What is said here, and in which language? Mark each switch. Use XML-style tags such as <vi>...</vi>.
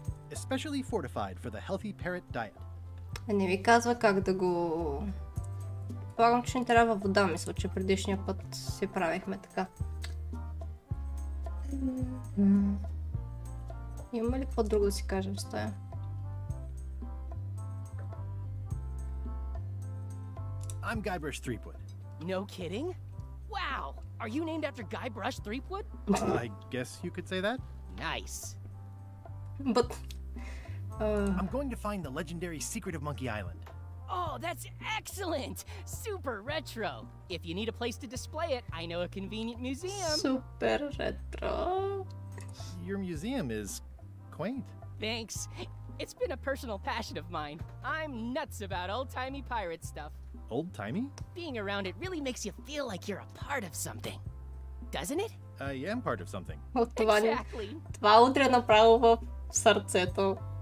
<en>Especially fortified for the healthy parrot diet.</en> <bg>Не ви казва как да го... Предполагам, че ни трябва вода, мисля, че предишния път си правихме така. Има ли какво друго да си кажем с тая?</bg> <en>I'm Guybrush Threepwood. No kidding? Wow! Are you named after Guybrush Threepwood? I guess you could say that. Nice. But I'm going to find the legendary secret of Monkey Island. Oh, that's excellent! Super retro. If you need a place to display it, I know a convenient museum. Super retro. Your museum is quaint. Thanks. It's been a personal passion of mine. I'm nuts about old-timey pirate stuff. Old-timey? Being around it really makes you feel like you're a part of something. Doesn't it? I am part of something. Exactly.</en> <bg>Това удря направо в сърцето.</bg>